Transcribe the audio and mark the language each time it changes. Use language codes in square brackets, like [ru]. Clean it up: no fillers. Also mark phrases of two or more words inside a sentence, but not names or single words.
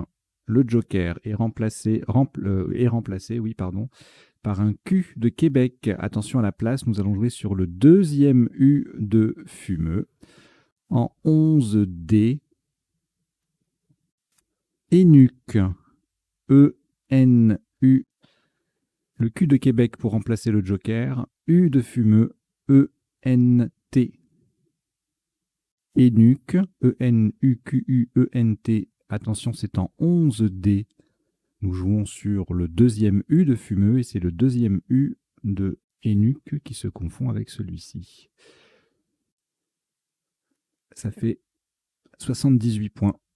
[fr] Le joker est remplacé par un Q de Québec. Attention à la place, nous allons jouer sur le deuxième U de fumeux. En 11D. Énuque. E-N-U. Le Q de Québec pour remplacer le joker. U de fumeux. E-N-T. Énuque. E-N-U-Q-U-E-N-T. Attention, c'est en 11D. Nous jouons sur le deuxième U de fumeux et c'est le deuxième U de Énuque qui se confond avec celui-ci. Ça fait 78 points.